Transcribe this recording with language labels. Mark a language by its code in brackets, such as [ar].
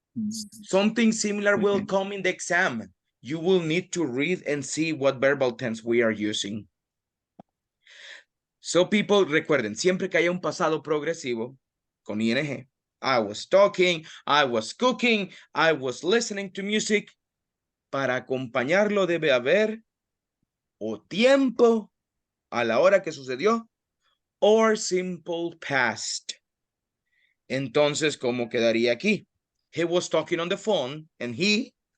[en] Something similar will come in the exam. You will need to read and see what verbal tense we are using. So people, [es] recuerden, siempre que haya un pasado progresivo con [en] ing, I was talking, I was cooking, I was listening to music. [es] Para acompañarlo debe haber o tiempo a la hora que sucedió [en] or simple past. [es] Entonces, ¿cómo quedaría aquí? [en] He was talking on the phone and he